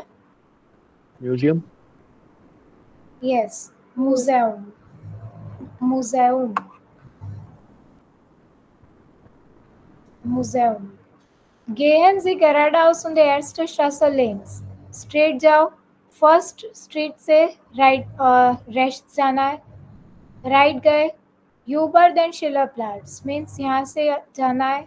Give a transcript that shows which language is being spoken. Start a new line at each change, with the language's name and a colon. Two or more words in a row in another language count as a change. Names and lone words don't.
English: Museum? yes museum. म्यूजियम. म्यूजियम.
German: Gehen Sie geradeaus und der erste Straße links.
Hindi: स्ट्रेट जाओ.
English: first street
Hindi: से रेस्ट जाना है. राइट गए.
German: über den Schillerplatz
Hindi: मीन्स यहाँ से जाना है.